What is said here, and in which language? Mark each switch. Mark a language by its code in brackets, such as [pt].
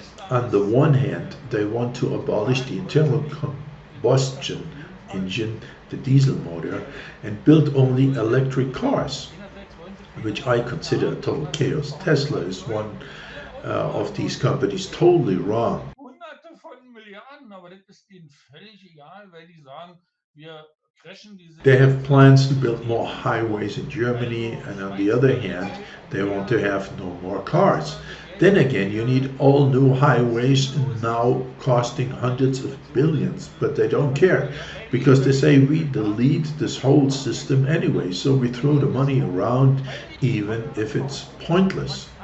[en] On the one hand, they want to abolish the internal combustion engine, the diesel motor, and build only electric cars, which I consider a total chaos. Tesla is one of these companies, totally wrong. [de] Hunderte von Milliarden, aber das ist denen völlig egal, weil die sagen, wir crashen diese. [en] They have plans to build more highways in Germany, and on the other hand, they want to have no more cars. Then again, you need all new highways now costing hundreds of billions, but they don't care because they say we delete this whole system anyway, so we throw the money around even if it's pointless.